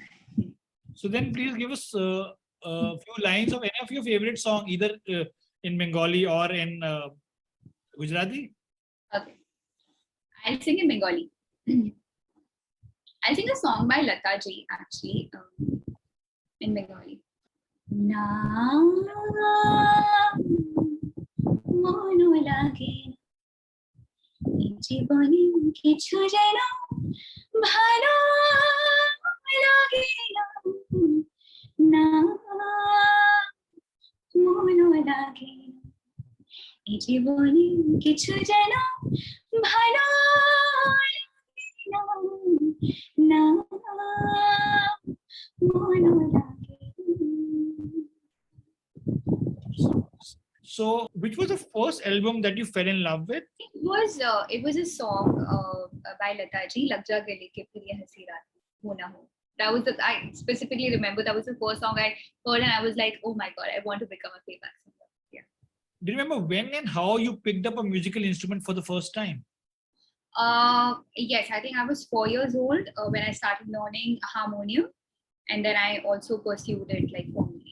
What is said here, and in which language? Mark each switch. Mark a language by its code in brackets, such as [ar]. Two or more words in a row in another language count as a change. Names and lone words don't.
[en] So then please give us a few lines of any of your favorite song, either in Bengali or in Gujarati. Okay, I'll sing in Bengali. I'll sing a song by Lata ji actually in Bengali. [bn] না মনো লাগে জীবনে কিছু যেন ভালো লাগে না মন লাগে এই জীবনে কিছু যেন ভালো না মন লাগে. [en] So, which was the first album that you fell in love with? It was a song by Lata ji, Lag Ja Gale Ke Phir Ye Hansi Raat Ho Na Ho. That was I specifically remember that was the first song I heard, and I was like, oh my god, I want to become a playback singer. Yeah. Do you remember when and how you picked up a musical instrument for the first time? Yes, I think I was 4 years old when I started learning harmonium, and then I also pursued it like formally.